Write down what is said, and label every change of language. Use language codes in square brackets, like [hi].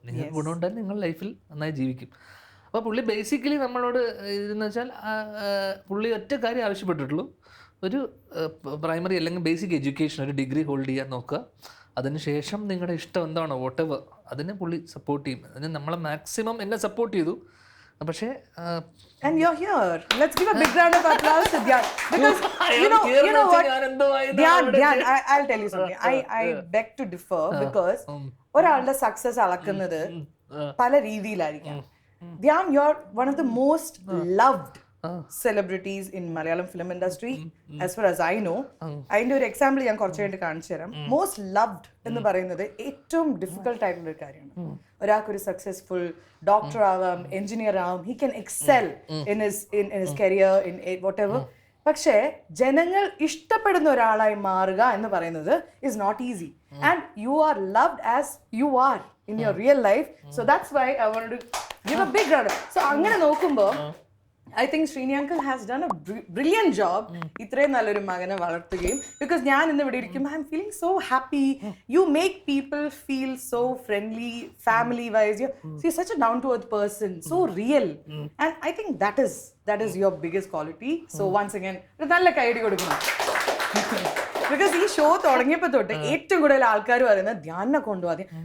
[ml] നിങ്ങൾക്ക് ഗുണമുണ്ടായാൽ നിങ്ങൾ ലൈഫിൽ നന്നായി ജീവിക്കും. അപ്പോൾ പുള്ളി ബേസിക്കലി നമ്മളോട് ഇതെന്ന് വെച്ചാൽ പുള്ളി ഒറ്റ കാര്യം ആവശ്യപ്പെട്ടിട്ടുള്ളൂ, ഒരു പ്രൈമറി അല്ലെങ്കിൽ ബേസിക് എഡ്യൂക്കേഷൻ, ഒരു ഡിഗ്രി ഹോൾഡ് ചെയ്യാൻ നോക്കുക. അതിനുശേഷം നിങ്ങളുടെ ഇഷ്ടം എന്താണോ വോട്ടെവർ അതിനെ പുള്ളി സപ്പോർട്ട് ചെയ്യും. അതിന് നമ്മളെ മാക്സിമം എന്നെ സപ്പോർട്ട് ചെയ്തു. പക്ഷേ [en] and you're here, let's give a big round of applause to Dhyan, because you know what Dhyan, I'll tell you something. I beg to differ, because [ml] ഒരാളുടെ സക്സസ് അളക്കുന്നത് പല രീതിയിലായിരിക്കാം. [en] Dhyan, you're one of the most loved celebrities in Malayalam film industry, as far as I know. [ml] അതിന്റെ ഒരു example ഞാൻ കുറച്ച് കഴിഞ്ഞിട്ട് കാണിച്ചു തരാം. മോസ്റ്റ് ലവ്ഡ് എന്ന് പറയുന്നത് ഏറ്റവും ഡിഫിക്കൽട്ട് ആയിട്ടുള്ള ഒരു കാര്യമാണ്. ഒരാൾക്കൊരു സക്സസ്ഫുൾ ഡോക്ടർ ആവാം, എഞ്ചിനീയർ ആവാം, [en] He can excel in his career, in whatever. [ml] പക്ഷേ ജനങ്ങൾ ഇഷ്ടപ്പെടുന്ന ഒരാളായി മാറുക എന്ന് പറയുന്നത് [en] is not easy, and you are loved as you are in your real life, so that's why I wanted to give a big round. So [ml] അങ്ങനെ നോക്കുമ്പോൾ [en] I think Srini uncle has done a brilliant job [ml] ഇത്രയും നല്ലൊരു മകനെ വളർത്തുകയും. [en] because [ml] ഞാൻ ഇന്ന് ഇവിടെ ഇരിക്കുമ്പോൾ [en] I'm feeling so happy. You make people feel so friendly, family wise. You're such a down to earth person, so real, and I think that is your biggest quality. So once again [ml] ഒരു നല്ല കൈയടി കൊടുക്കണം. [en] because [ml] ഈ show തുടങ്ങിയപ്പോൾ തൊട്ട് ഏറ്റവും കൂടുതൽ ആൾക്കാർ പറയുന്നത് ധ്യാനെ കൊണ്ടുപോകാതെ.